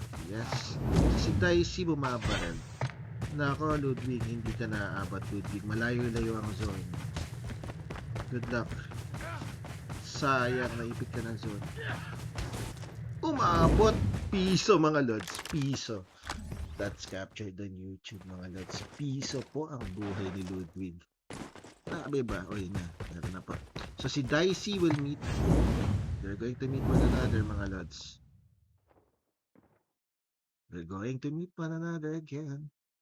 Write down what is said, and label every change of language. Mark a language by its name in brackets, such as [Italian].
[Filipino] Yes. Si Dicey bumabaril. Nako, Ludwig, hindi ka naaabot, Ludwig. Malayo-layo ang zone. Good luck. Sayang, naipit ka ng zone. Umabot. Piso mga lods. Piso. [English] That's captured on YouTube mga lods. [Filipino] Piso po ang buhay ni Ludwig. Grabe ba? O yun na. Meron na pa. So si Dicey [English] will meet. They're going to meet one another mga lods. They're going to meet one another again.